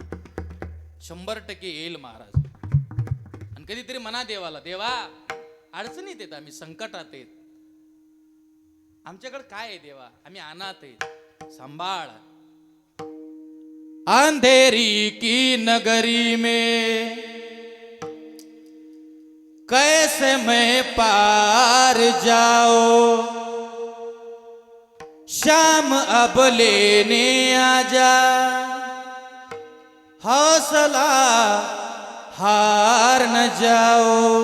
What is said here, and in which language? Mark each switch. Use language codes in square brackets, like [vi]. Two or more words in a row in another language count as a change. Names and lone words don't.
[mr] 100% येईल महाराज. आणि कधीतरी म्हणा देवाला, देवा अडचणीत येत, आम्ही संकटात येत, आमच्याकडे काय आहे देवा, आम्ही अनाथ आहेत, सांभाळ. [hi] अंधेरी की नगरी में कैसे मैं पार जाओ, शाम अब लेने आजा, हौसला हार न जाओ.